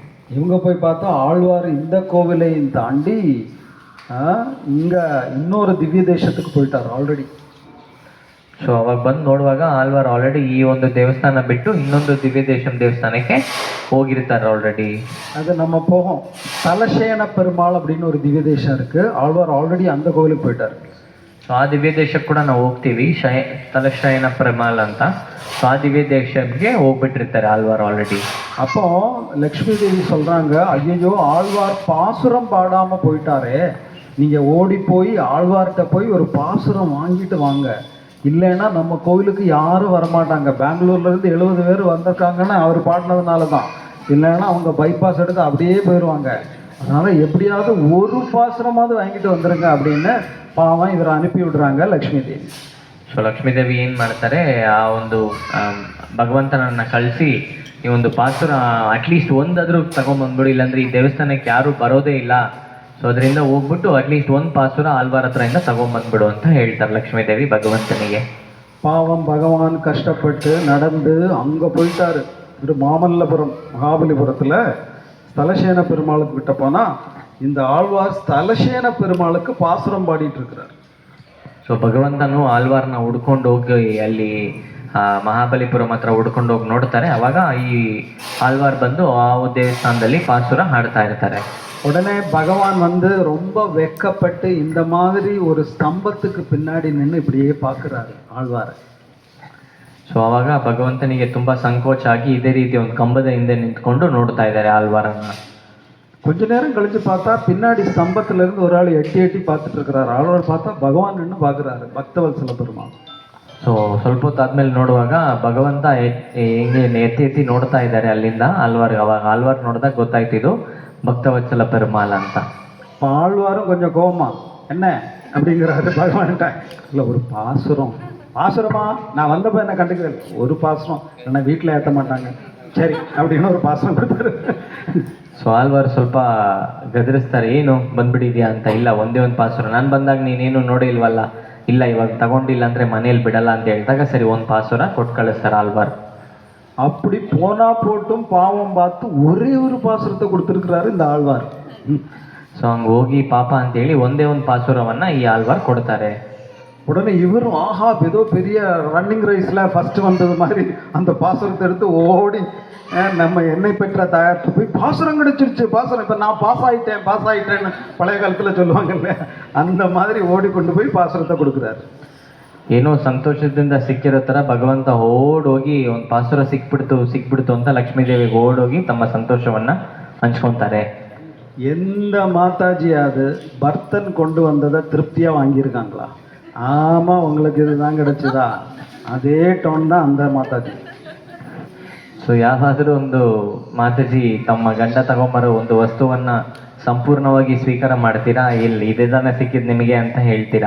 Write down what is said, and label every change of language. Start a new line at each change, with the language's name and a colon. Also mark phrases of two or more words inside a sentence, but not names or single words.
Tamil: இவங்க போய் பார்த்தா ஆழ்வார் இந்த கோவிலையும் தாண்டி இங்கே இன்னொரு திவ்ய தேசத்துக்கு போயிட்டார் ಆಲ್ರೆಡಿ.
Kannada: ಸೊ ಅವಾಗ ಬಂದು ನೋಡುವಾಗ ಆಳ್ವಾರ್ ಆಲ್ರೆಡಿ ಈ ಒಂದು ದೇವಸ್ಥಾನ ಬಿಟ್ಟು ಇನ್ನೊಂದು ದಿವ್ಯ ದೇವಸ್ಥಾನಕ್ಕೆ ಹೋಗಿರ್ತಾರೆ ಆಲ್ರೆಡಿ.
Tamil: அது நம்ம போகும். தலசேன பெருமாள் அப்படின்னு ஒரு திவ்ய தேசம் இருக்கு. ஆழ்வார் ஆல்ரெடி அந்த கோவிலுக்கு போயிட்டார்.
Kannada: ಸೊ ಆ ದಿವ್ಯ ದೇಶಕ್ಕೆ ಕೂಡ ನಾವು ಹೋಗ್ತೀವಿ, ತಲಶಯನ ಪೆರುಮಾಳ್ ಅಂತ. ಸೊ ಆ ದಿವ್ಯ ದೇಶಕ್ಕೆ ಹೋಗ್ಬಿಟ್ಟಿರ್ತಾರೆ ಆಳ್ವಾರ್ ಆಲ್ರೆಡಿ.
Tamil: அப்போ லக்ஷ்மி தேவி சொல்றாங்க, ஐயோ ஆழ்வார் பாசுரம் பாடாம போயிட்டாரே, நீங்க ஓடி போய் ஆழ்வார்கிட்ட போய் ஒரு பாசுரம் வாங்கிட்டு வாங்க, இல்லைன்னா நம்ம கோவிலுக்கு யாரும் வரமாட்டாங்க. பெங்களூர்லேருந்து 70 பேர் வந்திருக்காங்கன்னா அவர் பாடினதுனால தான், இல்லைன்னா அவங்க பைபாஸ் எடுத்து அப்படியே போயிடுவாங்க. அதனால் எப்படியாவது ஒரு பாசுரமாவது வாங்கிட்டு வந்துடுங்க அப்படின்னு பாவம் இவரை அனுப்பி விடுறாங்க லக்ஷ்மி தேவி.
Kannada: ಸೊ ಲಕ್ಷ್ಮೀದೇವಿ ಏನು ಮಾಡ್ತಾರೆ, ಆ ಒಂದು ಭಗವಂತನನ್ನು ಕಳಿಸಿ ಈ ಒಂದು ಪಾಸುರ ಅಟ್ಲೀಸ್ಟ್ ಒಂದಾದರೂ ತಗೊಂಬಂದ್ಬಿಡು, ಇಲ್ಲಾಂದ್ರೆ ಈ ದೇವಸ್ಥಾನಕ್ಕೆ ಯಾರೂ ಬರೋದೇ ಇಲ್ಲ. ಸೊ ಅದರಿಂದ ಹೋಗ್ಬಿಟ್ಟು ಅಟ್ಲೀಸ್ಟ್ ಒಂದು ಪಾಸುರ ಆಳ್ವಾರ್ ಹತ್ರದಿಂದ ತಗೊಂಬಂದ್ಬಿಡು ಅಂತ ಹೇಳ್ತಾರೆ ಲಕ್ಷ್ಮೀದೇವಿ ಭಗವಂತನಿಗೆ.
Tamil: பாவம் பகவான் கஷ்டப்பட்டு நடந்து அங்கே போயிட்டாரு. ஒரு மாமல்லபுரம் மகாபலிபுரத்தில் ஸ்தலசேன பெருமாளுக்கு கிட்ட போனால் இந்த ஆழ்வார் ஸ்தலசேன பெருமாளுக்கு பாசுரம் பாடிட்டு இருக்கிறார்.
Kannada: ಸೊ ಭಗವಂತನು ಆಳ್ವಾರ್ನ ಹುಡ್ಕೊಂಡು ಹೋಗಿ ಅಲ್ಲಿ ಮಹಾಬಲಿಪುರಂ ಹತ್ರ ಹುಡ್ಕೊಂಡು ಹೋಗಿ ನೋಡ್ತಾರೆ. ಅವಾಗ ಈ ಆಳ್ವಾರ್ ಬಂದು ಆ ದೇವಸ್ಥಾನದಲ್ಲಿ ಪಾಸುರ ಹಾಡ್ತಾ ಇರ್ತಾರೆ.
Tamil: உடனே பகவான் வந்து ரொம்ப வெக்கப்பட்டு இந்த மாதிரி ஒரு ஸ்தம்பத்துக்கு பின்னாடி நின்று இப்படியே பார்க்குறாரு ஆழ்வார்.
Kannada: ಸೊ ಅವಾಗ ಭಗವಂತನಿಗೆ ತುಂಬ ಸಂಕೋಚ ಆಗಿ ಇದೇ ರೀತಿ ಒಂದು ಕಂಬದ ಹಿಂದೆ ನಿಂತ್ಕೊಂಡು ನೋಡ್ತಾ ಇದ್ದಾರೆ ಆಳ್ವಾರನ್ನ.
Tamil: கொஞ்ச நேரம் கழிச்சு பார்த்தா பின்னாடி ஸ்தம்பத்திலிருந்து ஒரு ஆள் எட்டி எட்டி பார்த்துட்டு இருக்கிறார். ஆழ்வார் பார்த்தா பகவான் நின்று பார்க்குறாரு, பக்தவத்சல பெருமாள்.
Kannada: ಸೊ ಸ್ವಲ್ಪ ಹೊತ್ತಾದ್ಮೇಲೆ ನೋಡುವಾಗ ಭಗವಂತ ಹೆಂಗೆ ಎತ್ತಿ ಎತ್ತಿ ನೋಡ್ತಾ ಇದ್ದಾರೆ ಅಲ್ಲಿಂದ ಆಳ್ವಾರ್. ಅವಾಗ ಆಳ್ವಾರ್ ನೋಡಿದಾಗ ಗೊತ್ತಾಯ್ತಿದ್ದು பக்தவத்சல பெருமாள் ಅಂತ.
Tamil: ஆழ்வாரும் கொஞ்சம் கோபமா என்ன அப்படிங்கிறாரு பகவான்கிட்ட. இல்லை ஒரு பாசுரம், பாசுரமா நான் வந்தப்போ என்ன கண்டுக்கிறேன், ஒரு பாசுரம் என்ன வீட்டில் ஏற்ற மாட்டாங்க, சரி அப்படின்னு ஒரு பாசுரம் கொடுத்தாரு.
Kannada: ಸೊ ಆಳ್ವಾರ್ ಸ್ವಲ್ಪ ಗದರಿಸ್ತಾರೆ, ಏನು ಬಂದ್ಬಿಟ್ಟಿದ್ಯಾ ಅಂತ. ಇಲ್ಲ ಒಂದೇ ಒಂದು ಪಾಸುರ, ನಾನು ಬಂದಾಗ ನೀನೇನು ನೋಡಿ ಇಲ್ವಲ್ಲ, ಇಲ್ಲ ಇವಾಗ ತಗೊಂಡಿಲ್ಲ ಅಂದರೆ ಮನೇಲಿ ಬಿಡಲ್ಲ ಅಂತ ಹೇಳಿದಾಗ ಸರಿ ಒಂದು ಪಾಸುರ ಕೊಟ್ಟು ಕಳಿಸ್ತಾರೆ ಆಳ್ವಾರ್.
Tamil: அப்படி போனா போட்டும் பாவம் பார்த்து ஒரே ஒரு பாசுரத்தை கொடுத்துருக்கிறாரு இந்த ஆழ்வார்.
Kannada: ಸೊ ಹಂಗೆ ಹೋಗಿ ಪಾಪ ಅಂತೇಳಿ ಒಂದೇ ಒಂದು ಪಾಸುರವನ್ನು ಈ ಆಳ್ವಾರ್ ಕೊಡ್ತಾರೆ.
Tamil: உடனே இவரும் ஆஹா ஏதோ பெரிய
English: running race
Tamil: ஃபஸ்ட்டு வந்தது மாதிரி அந்த பாசுரத்தை எடுத்து ஓடி நம்ம என்னை பெற்ற தயாரித்து போய் பாசுரம் கிடைச்சிருச்சு, பாசுரம் இப்போ நான் பாஸ் ஆகிட்டேன்னு பழைய காலத்தில் சொல்லுவாங்கல்ல, அந்த மாதிரி ஓடி கொண்டு போய் பாசுரத்தை கொடுக்குறாரு.
Kannada: ಏನೋ ಸಂತೋಷದಿಂದ ಸಿಕ್ಕಿರೋ ಥರ ಭಗವಂತ ಓಡೋಗಿ ಒಂದು ಪಾಸುರ ಸಿಕ್ಬಿಡ್ತು ಅಂತ ಲಕ್ಷ್ಮೀದೇವಿಗೆ ಓಡೋಗಿ ತಮ್ಮ ಸಂತೋಷವನ್ನು ಹಂಚ್ಕೊತಾರೆ.
Tamil: எந்த மாதாஜியாவது பர்த்தன் கொண்டு வந்ததை திருப்தியாக வாங்கியிருக்காங்களா? ஆமாம் உங்களுக்கு இதுதான் கிடைச்சதா, அதே டோன் தான் அந்த மாதாஜி.
Kannada: ಸೊ ಯಾವಾದರೂ ಒಂದು ಮಾತಾಜಿ ತಮ್ಮ ಗಂಡ ತಗೊಂಬರೋ ಒಂದು ವಸ್ತುವನ್ನು ಸಂಪೂರ್ಣವಾಗಿ ಸ್ವೀಕಾರ ಮಾಡ್ತೀರಾ, ಇಲ್ಲಿ ಇದೇದಾನೆ ಸಿಕ್ಕಿದ್ದು ನಿಮಗೆ ಅಂತ ಹೇಳ್ತೀರಾ.